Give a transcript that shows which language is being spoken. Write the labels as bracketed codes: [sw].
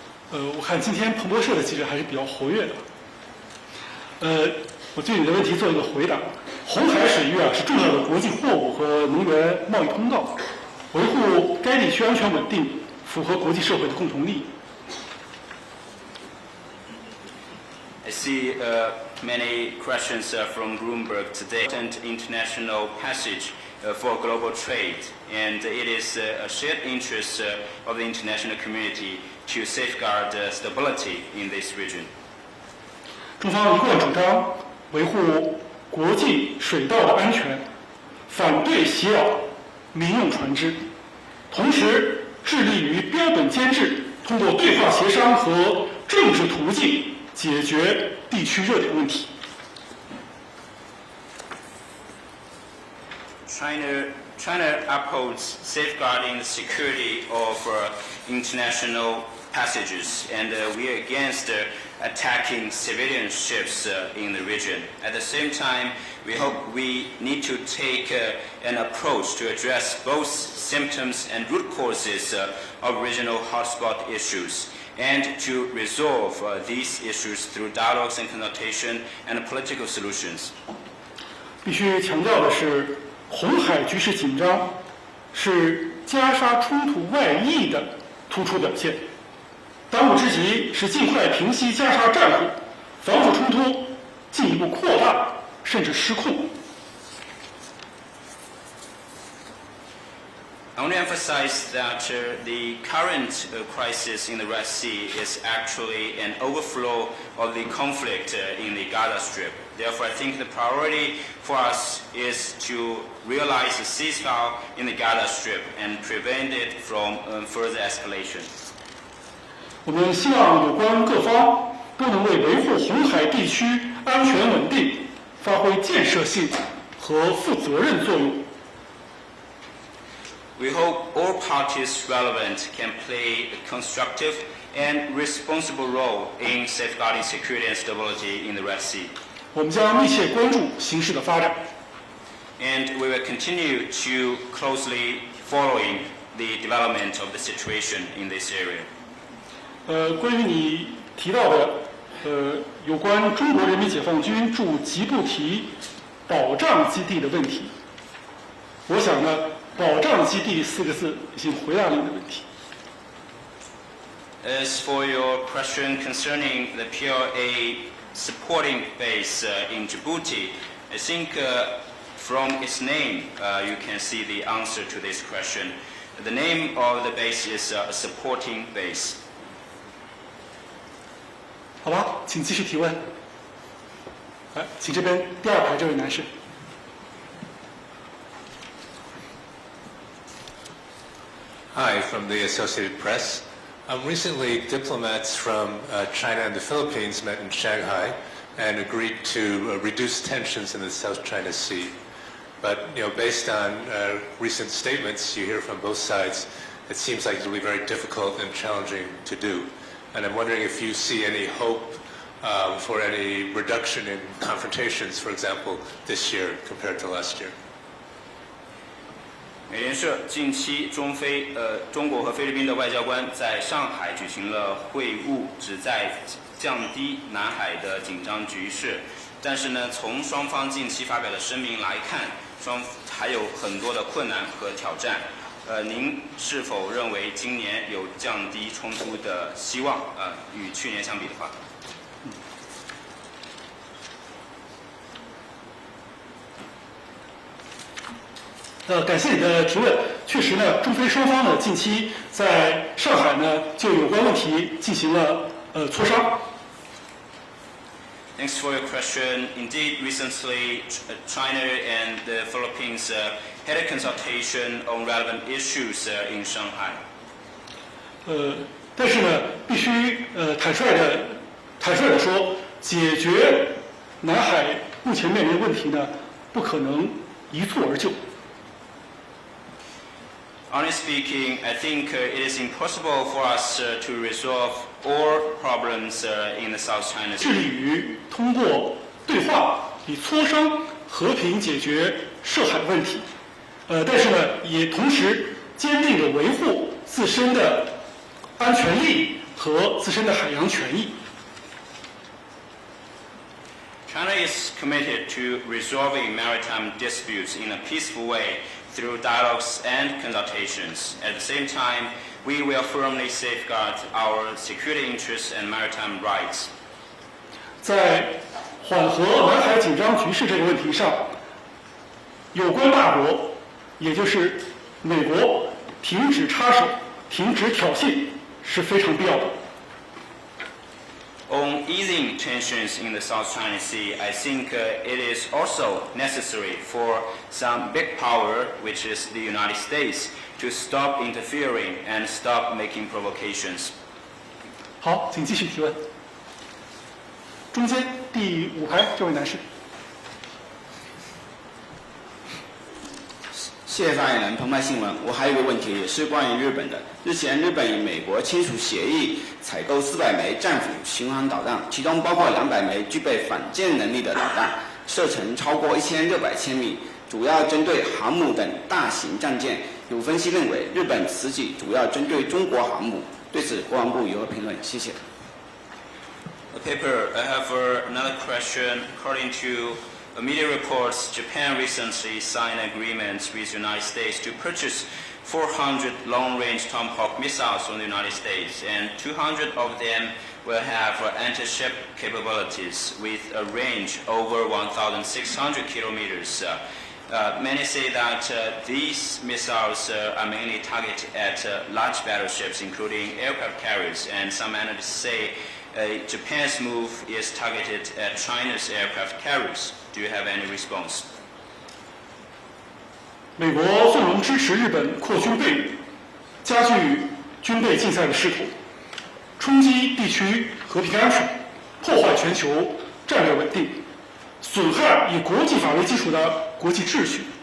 [zh] 我看今天彭博社的记者还是比较活跃的。我对你的问题做一个回答。红海水域是重要的国际货物和能源贸易通道，维护该地区安全稳定，符合国际社会的共同利益。 [en] I see many questions from Bloomberg today. International passage for global trade, and it is a shared interest of the international community to safeguard stability in this region. [zh] 中方一贯主张维护国际水道的安全，反对袭扰民用船只，同时致力于标本兼治，通过对话协商和政治途径。解决地区热点问题。 [en] China upholds safeguarding the security of international passages, and we are against attacking civilian ships in the region. At the same time, we need to take an approach to address both symptoms and root causes of regional hotspot issues. And to resolve these issues through dialogues and consultation and political solutions. [zh] 必须强调的是，红海局势紧张是加沙冲突外溢的突出表现。当务之急是尽快平息加沙战火，防止冲突进一步扩大甚至失控。 [en] I want to emphasize that the current crisis in the Red Sea is actually an overflow of the conflict in the Gaza Strip. Therefore, I think the priority for us is to realize a ceasefire in the Gaza Strip and prevent it from further escalation. [zh] 我们希望有关各方都能为维护红海地区安全稳定发挥建设性和负责任作用。 [en] We hope all parties relevant can play a constructive and responsible role in safeguarding security and stability in the Red Sea. [zh] 我们将密切关注形势的发展。 [en] And we will continue to closely following the development of the situation in this area. [zh] 关于你提到的有关中国人民解放军驻吉布提保障基地的问题，我想呢，保障基地4个字已经回答了你的问题。 [en] As for your question concerning the PLA supporting base in Djibouti, I think from its name you can see the answer to this question. The name of the base is a supporting base. [zh] 好吧，请继续提问。来，请这边第2排这位男士。 [en] Hi, from the Associated Press. Recently, diplomats from China and the Philippines met in Shanghai and agreed to reduce tensions in the South China Sea. But, based on recent statements you hear from both sides, it seems like it will be very difficult and challenging to do. And I'm wondering if you see any hope for any reduction in confrontations, for example, this year compared to last year. [zh] 美联社近期中国和菲律宾的外交官在上海举行了会晤，旨在降低南海的紧张局势。但是呢，从双方近期发表的声明来看，还有很多的困难和挑战。您是否认为今年有降低冲突的希望？与去年相比的话？感谢你的提问。确实呢，中菲双方呢近期在上海呢就有关问题进行了磋商。 [en] Thanks for your question. Indeed, recently China and the Philippines had a consultation on relevant issues in Shanghai. [zh] 但是呢，必须坦率的说，解决南海目前面临的问题呢，不可能一蹴而就。 [en] Honestly speaking, I think it is impossible for us to resolve all problems in the South China Sea. [zh] 致力于通过对话以磋商和平解决涉海问题，但是呢，也同时坚定地维护自身的安全利益和自身的海洋权益。 [en] China is committed to resolving maritime disputes in a peaceful way through dialogues and consultations. At the same time, we will firmly safeguard our security interests and maritime rights. [zh] 在缓和南海紧张局势这个问题上，有关大国，也就是美国，停止插手、停止挑衅是非常必要的。 [en] On easing tensions in the South China Sea, I think it is also necessary for some big power, which is the United States, to stop interfering and stop making provocations. [zh] 好，请继续提问。中间第5排这位男士。谢谢发言人，澎湃新闻。我还有一个问题，也是关于日本的。日前，日本与美国签署协议，采购400枚战斧巡航导弹，其中包括200枚具备反舰能力的导弹，射程超过1600千米，主要针对航母等大型战舰。有分析认为，日本此举主要针对中国航母。对此，国防部有何评论？谢谢。 [en] I have another question. According to media reports, Japan recently signed agreements with the United States to purchase 400 long-range Tomahawk missiles from the United States, and 200 of them will have anti-ship capabilities with a range over 1,600 kilometers. Many say that these missiles are mainly targeted at large battleships, including aircraft carriers, and some analysts say Japan's move is targeted at China's aircraft carriers. Do you have any response? [zh] 美国纵容支持日本扩军备宇，加剧军备竞赛的势头，冲击地区和平安全，破坏全球战略稳定，损害以国际法为基础的国际秩序。